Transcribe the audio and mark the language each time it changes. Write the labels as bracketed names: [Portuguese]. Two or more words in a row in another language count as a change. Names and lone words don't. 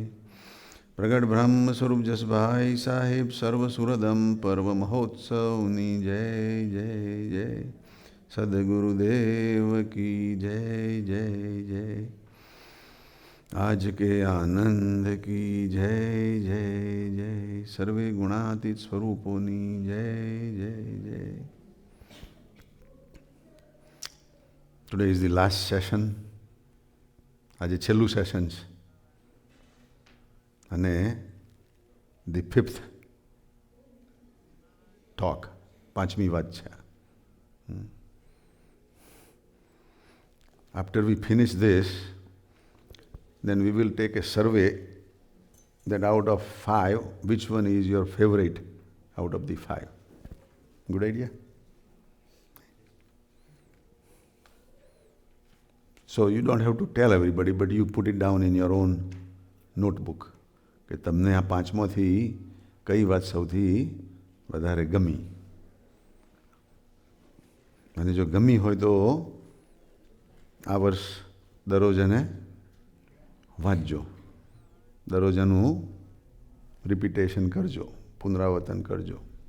[Gujarati] પ્રગટ બ્રહ્મ સ્વરૂપ જસભાઈ સાહેબ સર્વ સુરદમ પર્વ મહોત્સવની જય જય જય जय। [Hindi] सद्गुरुदेव की जय जय जय। आज के आनंद की जय जय जय। [Gujarati] સર્વે ગુણાતીત સ્વરૂપોની જય જય જય। [English] Today is the last session. [Gujarati] આજે છેલ્લું સેશન છે અને [English] the fifth talk, [Gujarati] પાંચમી વાત છે. [English] After we finish this, then we will take a survey that out of 5, which one is your favorite out of the 5. Good idea? So you don't have to tell everybody, but you put it down in your own notebook. [Gujarati] કે તમને આ પાંચમાંથી કઈ વાત સૌથી વધારે ગમી. અને જો ગમી હોય તો આ વર્ષ દરરોજ એને વાંચજો, દરરોજ એનું રિપીટેશન કરજો, પુનરાવર્તન કરજો.